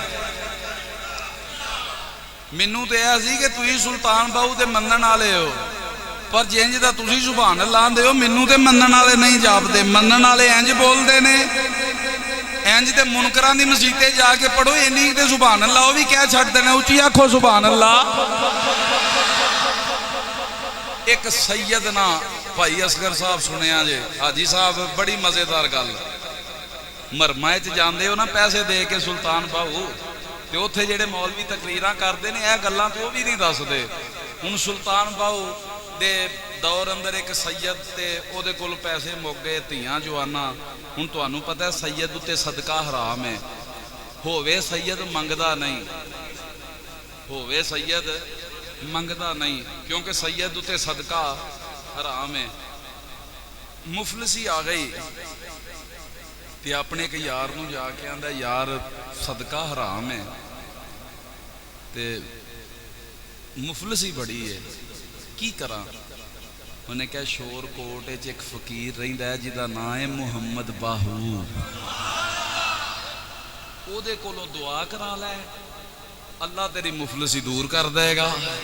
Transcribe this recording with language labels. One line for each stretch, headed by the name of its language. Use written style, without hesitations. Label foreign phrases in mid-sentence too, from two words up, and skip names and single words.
Punjabi: مینوں تے اے سی کہ تسی سلطان باہو دے منن والے ہو پر جنج دا تسی
Arabic: سبحان اللہ
Punjabi: آندے ہو مینوں تے منن والے نہیں جاپدے منن والے انج بولدے نے انج تے منکراں دی مسیتے جا کے پڑھو اینی تے
Arabic: سبحان اللہ
Punjabi: او بھی کہہ چھڈدے نے اونچی آکھو
Arabic: سبحان اللہ
Punjabi: ایک سیدنا بھائی اصغر صاحب سنیا جے حاجی صاحب بڑی مزیدار گل مرمائے چ جاندے ہو نا پیسے دے کے سلطان باہو تے اوتھے جڑے مولوی تقریراں کردے نے اے گلاں تے او بھی نہیں دسدے ہن سلطان باہو دے دور اندر ایک سید تے او دے کول پیسے مک گئے تیاں جوانا ہن تانوں پتہ ہے سید تے صدقہ حرام ہے ہووے سید منگدا نہیں ہووے سید منگدا نہیں کیونکہ سید تے صدقہ حرام ہے مفلسی آ گئی تے اپنے ایک یار نو جا کے آندا یار صدقہ حرام ہے تے مفلسی بڑی ہے کی کراں انہیں کہا شور کوٹ وچ ایک فقیر رہندا ہے جدا نام ہے محمد باہو او دے کولوں دعا کرا لے اللہ تیری مفلسی دور کر دے گا